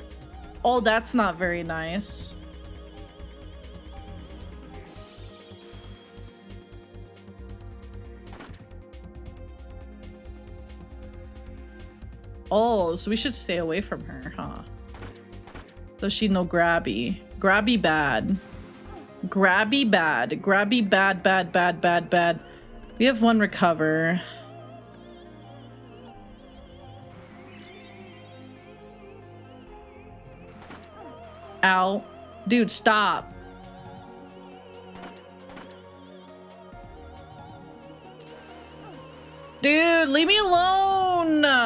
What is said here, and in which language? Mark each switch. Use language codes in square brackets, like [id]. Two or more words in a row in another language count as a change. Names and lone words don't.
[en] Oh, that's not very nice. Oh, so we should stay away from her, huh? So she no grabby. Grabby bad. Grabby bad. Grabby bad, bad, bad, bad, bad. We have one recover. Ow. Dude, stop. Dude, leave me alone.